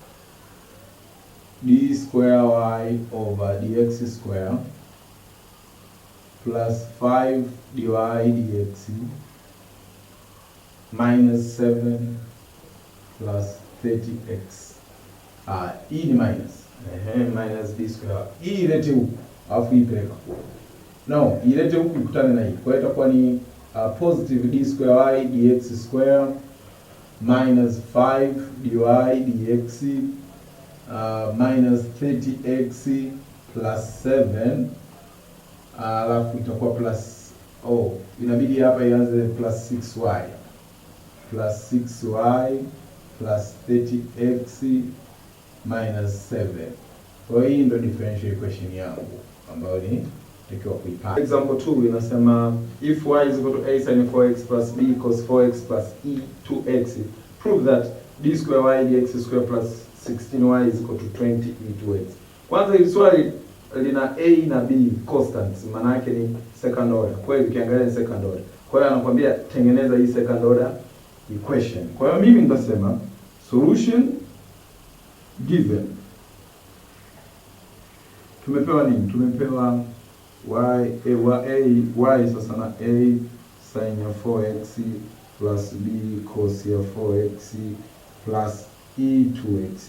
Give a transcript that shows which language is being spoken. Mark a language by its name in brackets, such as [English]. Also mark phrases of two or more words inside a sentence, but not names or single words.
[English] d square y over dx square plus 5 dy dx minus 7 plus 30x. [Swahili] Hii ni minus. Minus d square. Hii ilete huku, alafu ipeleka huku. No, ilete huku ikutane na hii. Kwa hiyo itakuwa ni [English] positive d square y dx square minus 5 dy dx minus 30x plus 7, [Swahili] alafu itakuwa [English] plus [Swahili] inabidi hapa ianze [English] plus 6y plus 6y plus 30x minus 7. [Swahili] Kwa hiyo hii ndio [English] differential equation [Swahili] yangu ambayo ni takiwa kuipata. [English] Example 2 inasema if y is equal to a sin 4x plus b cos 4x plus e 2x, prove that d square y dx square plus 16y is equal to 20 e 2x. [Swahili] Kwanza hili swali lina a na b constants, maana yake ni [English] second order. [Swahili] Kwa hiyo ukiangalia ni [English] second order. [Swahili] Kwa hiyo anakuambia tengeneza hii [English] second order equation. [Swahili] Kwa hiyo mimi nitasema [English] solution given. [Swahili] Tumepewa nini? Tumepewa y sasa na [English] a sin [Swahili] ya [English] 4x plus b cos [Swahili] ya [English] 4x plus e 2x.